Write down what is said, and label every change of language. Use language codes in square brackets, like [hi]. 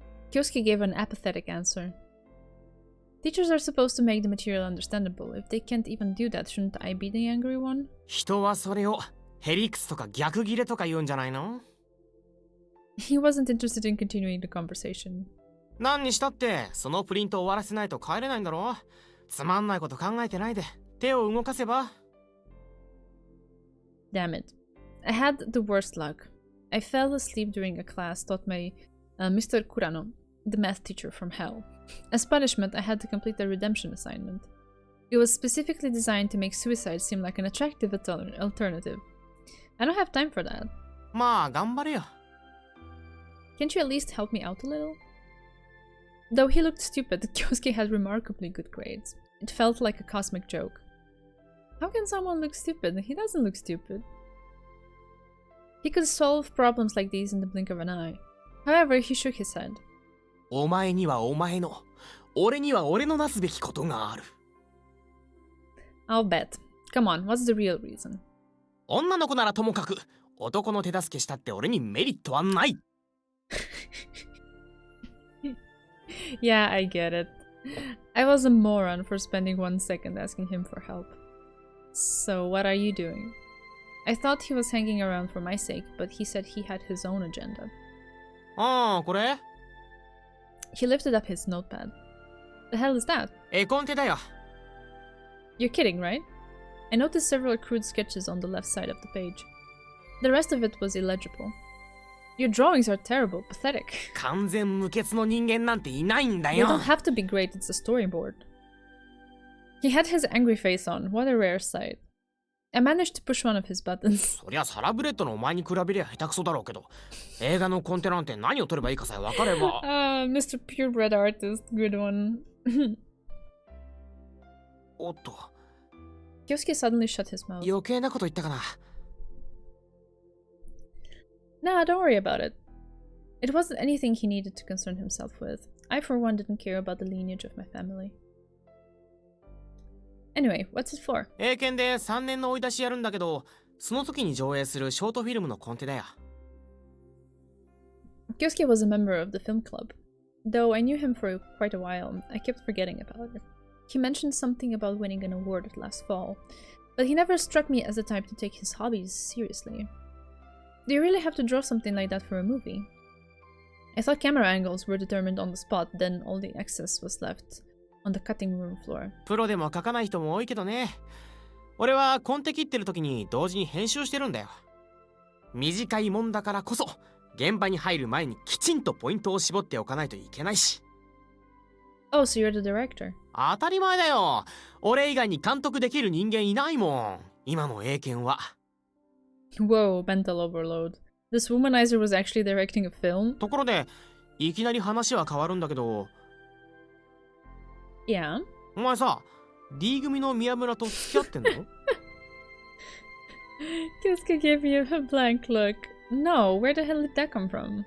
[en] Kyosuke gave an apathetic answer. Teachers are supposed to make the material understandable. If they can't even do that, shouldn't I be the angry one? [ja] 人はそれをヘリクスとか逆ギレとか言うんじゃないの？ [en] He wasn't interested in continuing the conversation. [ja] 何にしたってそのプリント終わらせないと帰れないんだろ。つまんないこと考えてないで手を動かせば。 [en] Damn it. I had the worst luck. I fell asleep during a class taught by Mr. Kurano, the math teacher from hell. As punishment, I had to complete a redemption assignment. It was specifically designed to make suicide seem like an attractive alternative. I don't have time for that. [ja] まあ頑張れよ。 [en] Can't you at least help me out a little? Though he looked stupid, Kyosuke had remarkably good grades. It felt like a cosmic joke. How can someone look stupid? He doesn't look stupid. He could solve problems like these in the blink of an eye. However, he shook his head. [ja] お前にはお前の、俺には俺のなすべきことがある。 [en] I'll bet. Come on, what's the real reason? [ja] 女の子ならともかく、男の手助けしたって俺にメリットはない。 [en] Yeah, I get it. I was a moron for spending 1 second asking him for help. So, what are you doing? I thought he was hanging around for my sake, but he said he had his own agenda. [ja] ああ、これ？ [en] He lifted up his notepad. The hell is that? [ja] 絵コンテだよ。 [en] You're kidding, right? I noticed several crude sketches on the left side of the page. The rest of it was illegible. Your drawings are terrible, pathetic. [ja] 完全無欠の人間なんていないんだ [en] They [ja] よ。 [en] don't have to be great, it's a storyboard. He had his angry face on. What a rare sight. I managed to push one of his buttons. [ja] そりゃサラブレッドのお前に比べりゃ下手くそだろうけど、映画のコンテなんて何を撮ればいいかさえ分かれば。 [en] Mr. Purebred artist, good one. [ja] おっと、 [en] Kyosuke suddenly shut his mouth. [ja] 余計なこと言ったかな。 [en] Nah, don't worry about it. It wasn't anything he needed to concern himself with. I, for one, didn't care about the lineage of my family. Anyway, what's it for? [ja] 英検で3年の追い出しやるんだけど、その時に上映するショートフィルムのコンテだよ。 [en] Kyosuke was a member of the film club. Though I knew him for quite a while, I kept forgetting about it. He mentioned something about winning an award last fall, but he never struck me as the type to take his hobbies seriously. Do you really have to draw something like that for a movie? I thought camera angles were determined on the spot, then all the excess was left on the cutting room floor. [ja] プロでも描かない人も多いけどね。俺はコンテ切ってる時に同時に編集してるんだよ。短いもんだからこそ現場に入る前にきちんとポイントを絞っておかないといけないし。 [en] Oh, so you're the director. [ja] 当たり前だよ。俺以外に監督できる人間いないもん。今の英検は。 [en] Whoa, mental overload. This womanizer was actually directing a film? [ja] ところで、いきなり話は変わるんだけど、 [en] Yeah? [ja] お前さ、D 組の宮村と付き合ってんの？ [en] Kyosuke gave me a blank look. No, where the hell did that come from?